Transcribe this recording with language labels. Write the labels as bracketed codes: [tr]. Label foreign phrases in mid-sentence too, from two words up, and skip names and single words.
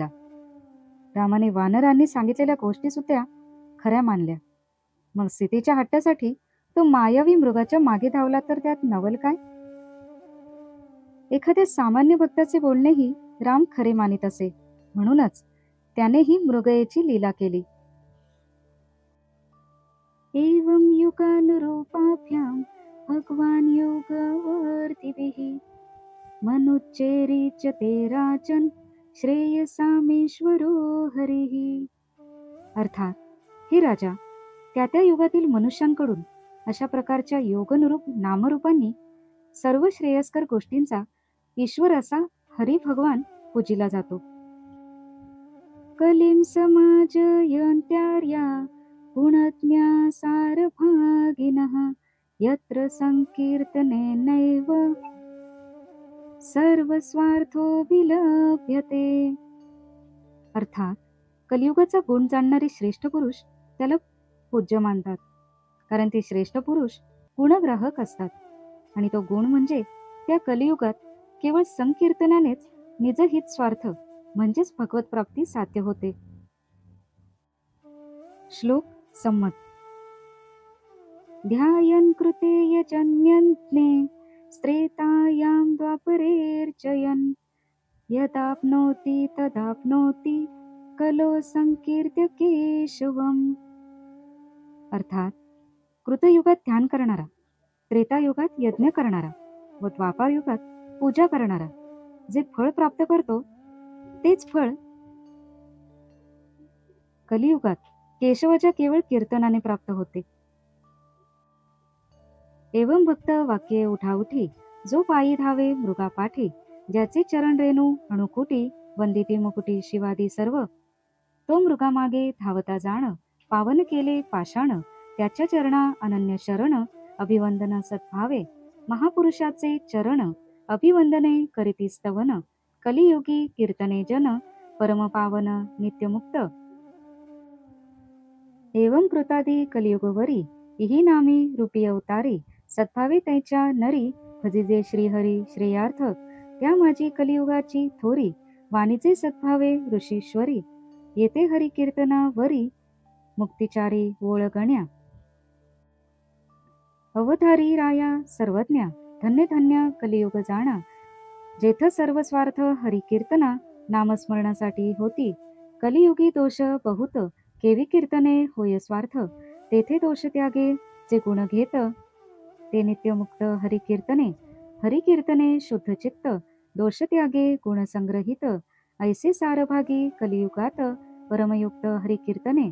[mr] रामाने वानरांनी सांगितलेल्या गोष्टी सुद्धा खऱ्या मानल्या. मग सीतेच्या हट्टासाठी तो मायावी मृगाच्या मागे धावला तर त्यात नवल काय. एखाद्या सामान्य भक्ताचे बोलणेही राम खरे मानित असे म्हणूनच त्यानेही मृगयेची लीला केली. [sa] एवं युगानुरूपाभ्यां भगवान योगवर्तिभिः मनुच्चेरीच्यते राजन् श्रेयसामेश्वरो हरिः. [mr] अर्थात हे राजा, त्या त्या युगातील मनुष्यांकडून अशा प्रकारच्या योगनुरूप नामरूपांनी सर्व श्रेयस्कर गोष्टींचा ईश्वर असा हरी भगवान पूजिला जातो. [sa] कलीं समाजयन्त्यार्या गुणज्ञासारभागिनः यत्र संकीर्तनेनैव सर्वस्वार्थो विलभ्यते. [mr] अर्थात कलियुगाचा गुण जाणणारे श्रेष्ठ पुरुष त्याला पूज्य मानतात, कारण ते श्रेष्ठ पुरुष गुणग्राहक असतात. आणि तो गुण म्हणजे त्या कलियुगात केवळ संकीर्तनानेच निजहित स्वार्थ म्हणजेच भगवत प्राप्ती साध्य होते. श्लोक संमत. [sa] ध्यायन् कृते यजन्यज्ञे स्त्रेतायां द्वापरेर्जयन् यदाप्नोति तदाप्नोति कलो संकीर्त्य केशवम्. [mr] अर्थात कृतयुगात ध्यान करणारा, त्रेतायुगात यज्ञ करणारा व द्वापार युगात पूजा करणारा जे फळ प्राप्त करतो तेच फळ कलियुगात केशवाच्या केवळ कीर्तनाने प्राप्त होते. एवं भक्त वाक्ये उठाउठी जो पायी धावे मृगा पाठी ज्याचे चरण रेणू अणुकुटी वंदिती मुकुटी शिवादी सर्व तो मृगामागे धावता जाण पावन केले पाषाण त्याच्या चरणा अनन्य शरण अभिवंदन सद्भावे महापुरुषाचे चरण अभिवंदने करीती स्तवन कलियुगी कीर्तने जन परमपावन नित्यमुक्त. एवं कृतादी कलियुगवरी इही नामी रूपी अवतारी सद्भावे त्याच्या नरी भजिजे श्रीहरी श्रेयार्थ त्या माझी कलियुगाची थोरी वाणीचे सद्भावे ऋषीश्वरी येते हरी कीर्तना वरी मुक्तिचारी ओळगण्या. अवतारी राया सर्वज्ञा धन्य धन्य कलियुग जाणा जेथ सर्व स्वार्थ हरी कीर्तना नामस्मरणासाठी होती कलियुगी दोष बहुत केवी कीर्तने होय स्वार्थ तेथे दोष त्यागे जे गुण घेत ते नित्यमुक्त हरी कीर्तने शुद्ध चित्त दोष त्यागे गुण संग्रहित ऐसे सारभागी कलियुगात परमयुक्त हरी कीर्तने.